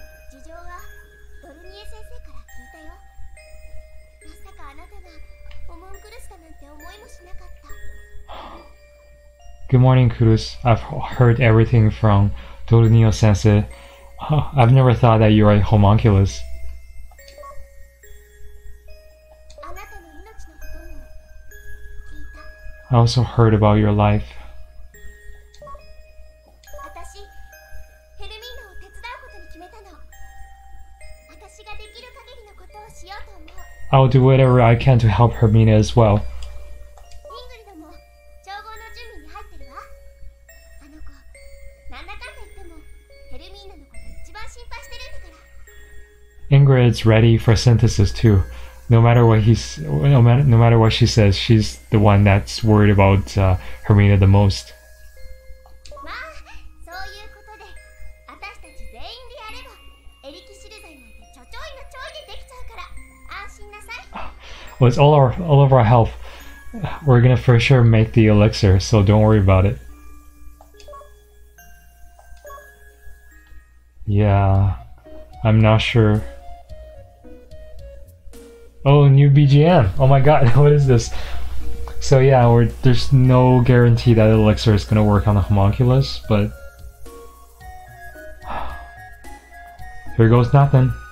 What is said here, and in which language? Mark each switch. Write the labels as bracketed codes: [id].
[ja] 事情はドルニエ先生から聞いたよ。まさかあなたがホムンクルスだなんて思いもしなかった。 [en] Good morning, Culus. I've heard everything from Dornio Sensei. I've never thought that you are a homunculus. [ja] あなたの命のことも聞いた。 [en] I also heard about your life. [ja] 私、ヘルミーナを手伝うことに決めたの。私ができる限りのことをしようと思う。 [en] I'll do whatever I can to help Hermina as well. [ja] イングリドも調合の準備に入ってるわ。あの子、なんだかんだ言ってもヘルミーナのこと一番心配してるんだから。 [en] Ingrid's ready for synthesis too. No matter what no matter what she says, she's the one that's worried about Hermina the most. [ja] まあ、そういうことで私たち全員でやればエリキシル剤なんてちょちょいのちょいでできちゃうから安心なさい。 [en] Well, it's all of our health. We're gonna for sure make the elixir, so don't worry about it. Yeah, I'm not sure. Oh, new BGM! Oh my god, what is this? So yeah, there's no guarantee that elixir is gonna work on the homunculus, but here goes nothing.